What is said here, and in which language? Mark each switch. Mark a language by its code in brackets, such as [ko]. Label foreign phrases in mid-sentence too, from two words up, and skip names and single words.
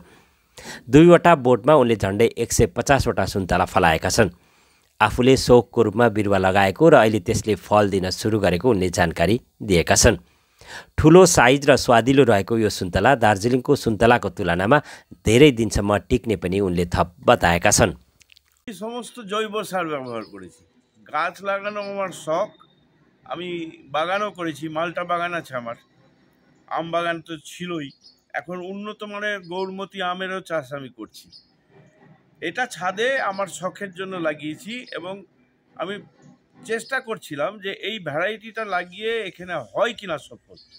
[ne] 2वटा बोटमा उनले झन्डै 150वटा सुन्तला फलाएका छन्। आफूले शौकको रूपमा बिरुवा लगाएको र अहिले त्यसले फल दिन सुरु गरेको उनले जानकारी दिएका छन्। ठुलो साइज र स्वादिलो रहेको यो सुन्तला दार्जिलिङको सुन्तलाको तुलनामा धेरै दिनसम्म टिक्ने पनि उनले थप बताएका छन्। [bn] সমস্ত জৈব সার ব্যবহার করেছি। গাছ লাগানো আমার শখ, আমি বাগানও করেছি, মালটা বাগান আছে আমার, আম বাগান তো ছিলই, এখন উন্নত মানের গৌরমতি আমেরও চাষ আমি করছি। এটা ছাদে আমার শখের জন্য লাগিয়েছি এবং আমি চেষ্টা করছিলাম যে এই ভ্যারাইটিটা লাগিয়ে এখানে হয় কিনা সফল।